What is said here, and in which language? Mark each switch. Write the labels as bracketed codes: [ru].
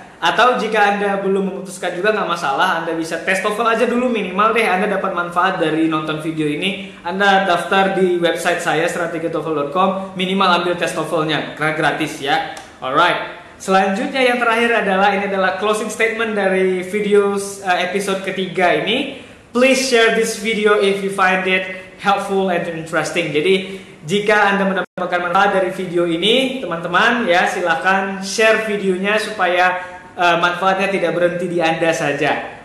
[id] Atau jika Anda belum memutuskan juga nggak masalah, Anda bisa tes TOEFL aja dulu minimal deh. Anda dapat manfaat dari nonton video ini. Anda daftar di website saya strategitoefl.com, minimal ambil tes TOEFL-nya karena gratis ya. Alright. Selanjutnya yang terakhir adalah ini adalah closing statement dari video episode ketiga ini. [en] Please share this video if you find it helpful and interesting. [id] Jadi jika Anda mendapatkan manfaat dari video ini, teman-teman ya, silahkan share videonya supaya manfaatnya tidak berhenti di Anda saja.